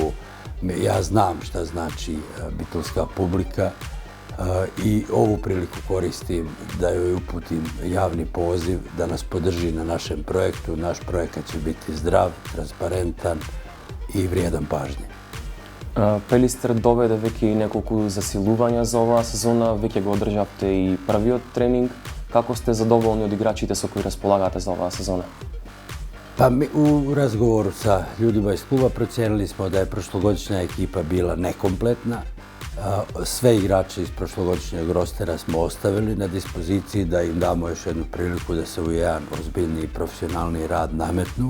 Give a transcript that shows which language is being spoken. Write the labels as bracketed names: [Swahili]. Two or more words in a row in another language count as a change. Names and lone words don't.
[Bosnian] Ja znam šta znači bitolska publika i ovu priliku koristim da joj uputim javni poziv da nas podrži na našem projektu. Naš projekat će biti zdrav, transparentan i vrijedan pažnje. [Macedonian] Пелистер доведе веќе и неколку засилувања за оваа сезона, веќе го одржавте и првиот тренинг. Како сте задоволни од играчите со кои располагате за оваа сезона? [Bosnian] Pa mi u razgovoru sa ljudima iz kluba procijenili smo da je prošlogodišnja ekipa bila nekompletna. Sve igrače iz prošlogodišnjeg rostera smo ostavili na dispoziciji da im damo još jednu priliku da se u jedan ozbiljni i profesionalni rad nametnu.